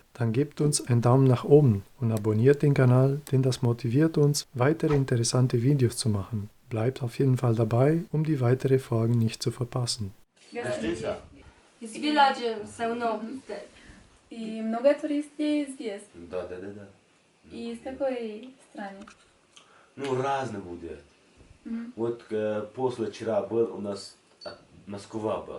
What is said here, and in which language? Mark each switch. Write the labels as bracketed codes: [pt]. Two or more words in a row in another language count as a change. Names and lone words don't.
[de] dann gebt uns einen Daumen nach oben und abonniert den Kanal, denn das motiviert uns, weitere interessante Videos zu machen. Bleibt auf jeden Fall dabei, um die weiteren Folgen nicht zu verpassen. [ru] Из village все равно. И много туристов здесь. Да. И из какой страны? Ну, разный будет. Вот после вчера был у нас Москва был.